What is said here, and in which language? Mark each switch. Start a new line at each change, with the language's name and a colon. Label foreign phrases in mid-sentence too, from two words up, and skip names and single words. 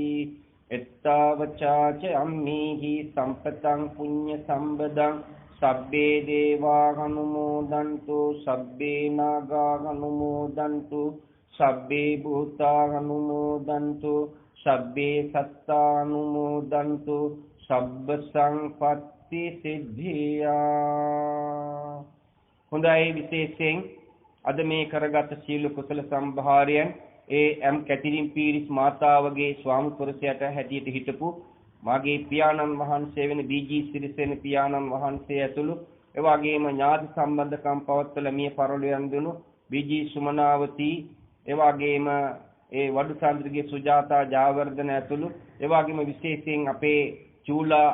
Pali: එත්තවචාච අම්මේහි සම්පතං පුඤ්ඤ සම්බදං සබ්බේ දේවා අනුමෝදන්තු සබ්බේ නාගා අනුමෝදන්තු සබ්බේ භූතා අනුමෝදන්තු සබ්බේ සත්තා අනුමෝදන්තු සබ්බ සංපත්ති සිද්ධියා.
Sinhala: හොඳයි, විශේෂයෙන් අද මේ කරගත් සීල කුසල සම්භාරයන් එම් කැතිරින් පීරිස් මාතාවගේ ස්වාමි පුරුෂයාට හැටියට හිටපු මාගේ පියාණන් වහන්සේ වෙන බීජී සිරිසෙන පියාණන් වහන්සේ ඇතුළු එවාගේම ඥාති සම්බන්ධකම් පවත්වලා මිය පරලොව යන්දුණු බීජී සුමනාවතී එවාගේම ඒ වඩුසන්ද්‍රගේ සුජාතා ජාවර්ධන ඇතුළු එවාගේම විශේෂයෙන් අපේ චූලා